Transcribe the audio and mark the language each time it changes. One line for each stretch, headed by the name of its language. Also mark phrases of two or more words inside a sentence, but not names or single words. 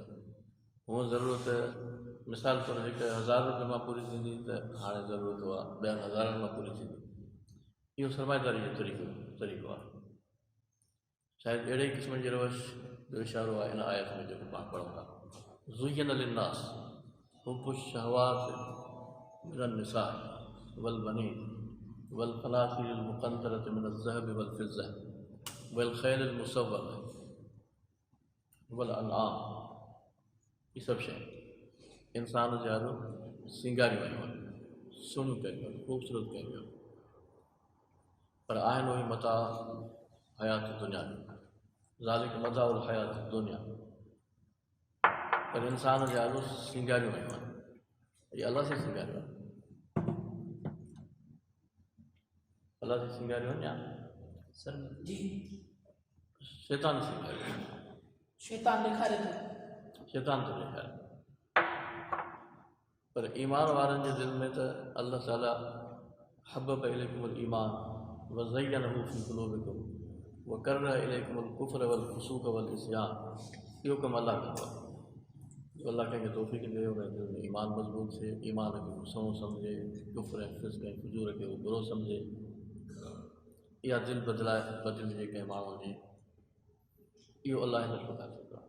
Sindhi: हूअं ज़रूरत मिसाल तौरु हिकु 1000 रुपये मां पूरी थींदी त हाणे ज़रूरत आहे 2000 मां पूरी थींदी। इहो सरमाएदारी जो तरीक़ो आहे। शायदि अहिड़े ई क़िस्म जी रवश जो इशारो आहे इन आयत में जेको पाण पढ़ूं था,
Arabic: زين للناس حب الشهوات من النساء والبنين والقناطير المقنطرة من الذهب والفضة والخيل المسومة والأنعام,
Sindhi: ये सभु शयूं इंसान जे आरो सिंगारियूं आहियूं आहिनि, सुहिणियूं कयूं आहिनि, ख़ूबसूरत कयूं आहिनि, पर आहिनि उहे
Arabic: متاع الحياة الدنيا
Sindhi: में,
Arabic: ذلك متاع الحياة الدنيا,
Sindhi: पर इंसान जे आरो सिंगारियूं आहियूं आहिनि। ये अलाह से सिंगारियूं आहिनि, अलाह से सिंगारियूं आहिनि या सर जी शैतान सिंगारियूं, शैतान ॾेखारे थो, शैतान थो ॾेखारे। पर ईमान वारनि जे दिलि में त अल्लाह ताला
Arabic: حبب إليكم الإيمان وزينه في قلوبكم وكره إليكم الكفر والفسوق والعصيان,
Sindhi: इहो कमु अलाह कंदो आहे। जो अल्लाह कंहिंखे तौफ़ीक़ ॾे, हुन दिलि में ईमान मज़बूत थिए, ईमान खे सुहिणो सम्झे, कुफ़्र ऐं फ़िस्क़ ऐं फुजूर खे उहो बुरो सम्झे, इहा दिलि बदिलिजे कंहिं माण्हू जी, इहो अलाह हिन प्रकार थींदो आहे।